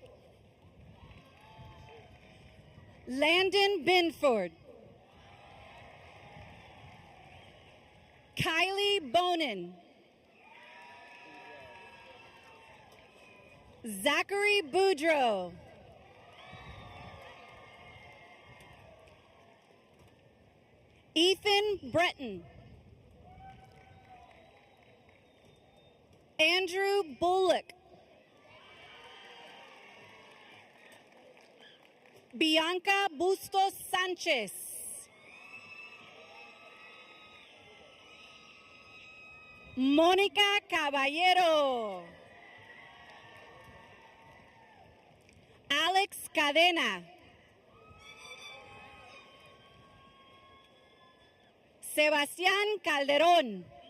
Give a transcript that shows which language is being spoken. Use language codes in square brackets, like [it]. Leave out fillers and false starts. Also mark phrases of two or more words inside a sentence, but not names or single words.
[en] Landon Binford. Kylie Bonin. Zachary Boudreau. Ethan Breton. Andrew Bullock. Bianca Bustos Sanchez. Mónica Caballero. Alex Cadena. Sebastián Calderón.